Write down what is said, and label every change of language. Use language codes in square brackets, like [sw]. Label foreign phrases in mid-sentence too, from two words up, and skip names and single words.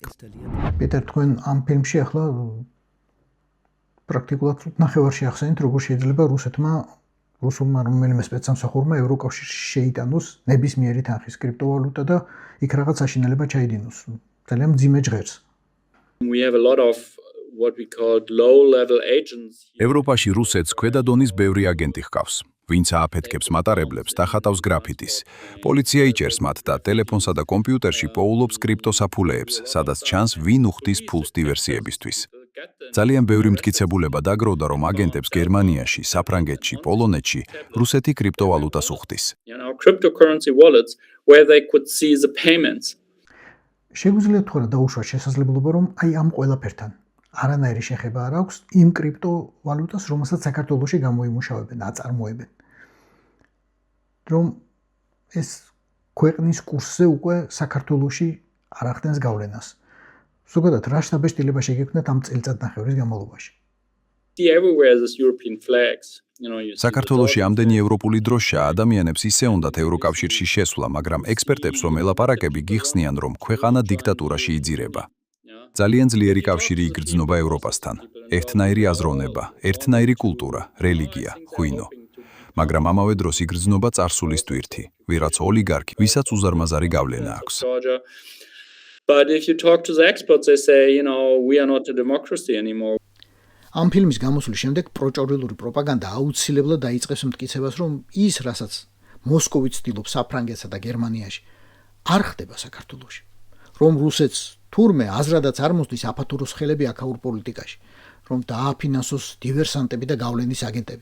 [ka] პეტერ, თქვენ ამ ფილმში ახლა პრაქტიკულად ნახევარში ახსენეთ, როგორ შეიძლება რუსეთმა, რუსულმა რომელიმე სპეცსამსახურმა ევროკავშირში შეიტანოს ნებისმიერი თანხის კრიპტოვალუტა და იქ რაღაც აშინელება ჩაიდინოს. ძალიან მძიმე ჟღერს. [en] We have a lot of what we call low-level agents. [ka] ევროპაში რუსეთს ქვედა დონის ბევრი აგენტი ჰყავს, ვინც ააფეთქებს მატარებლებს და ხატავს გრაფიტის. პოლიცია იჭერს მათ და ტელეფონსა და კომპიუტერში პოულობს კრიპტოსაფულეებს, სადაც ჩანს ვინ უხდის ფულს დივერსიებისთვის. ძალიან ბევრი მტკიცებულება დაგროვდა, რომ აგენტებს გერმანიაში, საფრანგეთში, პოლონეთში რუსეთი კრიპტოვალუტას უხდის. [en] Cryptocurrency wallets where they could see the payments. [ka] შეგვიძლია თქვა დაუშვათ შესაძლებლობა, რომ აი ამ ყველაფერთან არანაირი შეხება არ აქვს იმ კრიპტოვალუტას, რომელსაც საქართველოში გამოიმუშავებენ, აწარმოებენ. რომ ეს ქვეყნის კურსზე უკვე საქართველოში არ ახდენს გავლენას. ზოგადად რა შთაბეჭდილება შეგექმნათ ამ წელიწადნახევრის განმავლობაში? [en] Everywhere this European flags. [ka] საქართველოში ამდენი ევროპული დროშა ადამიანებს ისე უნდათ ევროკავშირში შესვლა, მაგრამ ექსპერტებს რომ ელაპარაკები გიხსნიან, რომ ქვეყანა დიქტატურაში იძირება. ძალიან ძლიერი კავშირი იგრძნობა ევროპასთან. ერთნაირი აზროვნება, ერთნაირი კულტურა, რელიგია, ღვინო. მაგრამ ამავე დროს იგრძნობა წარსულის ტვირთი, ვიღაც ოლიგარქი, ვისაც უზარმაზარი გავლენა აქვს. [en] But if you talk to the experts, they say, we are not a democracy anymore. [ka] ამ ფილმის გამოსვლის შემდეგ პროჭორილური პროპაგანდა აუცილებლად დაიწყებს მტკიცებას, რომ ის, რასაც მოსკოვი ცდილობს საფრანგეთსა და გერმანიაში, არ ხდება საქართველოში. რომ რუსეთს თურმე აზრადაც არ მოსდის აფათუროს ხელები აქაურ პოლიტიკაში, რომ დააფინანსოს დივერსანტები და გავლენის აგენტები.